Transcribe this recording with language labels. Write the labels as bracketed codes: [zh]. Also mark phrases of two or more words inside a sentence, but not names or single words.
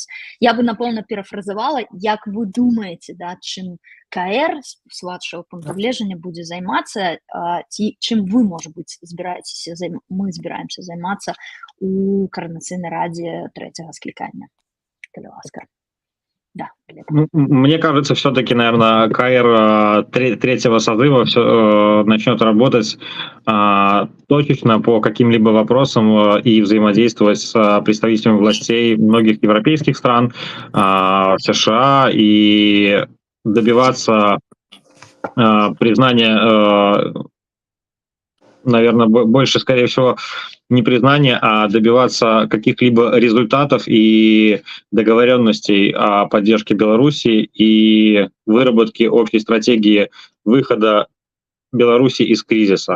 [be] Я бы напэўна перафразавала, як вы думаеце, да, чым КР з вашага пункту гледжання будзе займацца, ці чым вы, можа быць, мы збіраемся займацца у Координаційнай радзе трэцяга склікання. Калі ласка. Да, [ru] мне кажется, все-таки, наверное, КР третьего созыва начнет работать точечно по каким-либо вопросам и взаимодействовать с представителями властей многих европейских стран, США, и добиваться признания, наверное, больше, скорее всего, не признания, а добиваться каких-либо результатов и договоренностей о поддержке Беларуси и выработке общей стратегии выхода Беларуси из кризиса.